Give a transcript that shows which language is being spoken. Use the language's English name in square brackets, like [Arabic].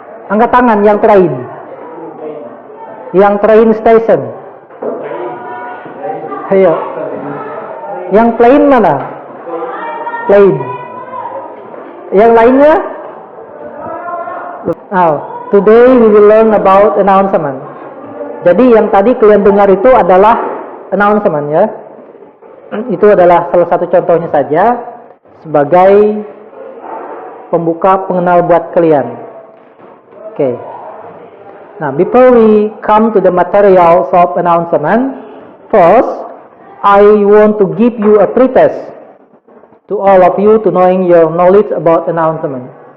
[Indonesian] Angkat tangan yang train. Yang train station. Ayo. Yang plane mana? Plane. Yang lainnya? [English] Now, today we will learn about announcement. [Indonesian] Jadi yang tadi kalian dengar itu adalah announcement ya. Itu adalah salah satu contohnya saja sebagai pembuka pengenal buat kalian. [English] Okay. Now, before we come to the materials of announcement, first I want to give you a pretest to all of you to knowing your knowledge about announcement.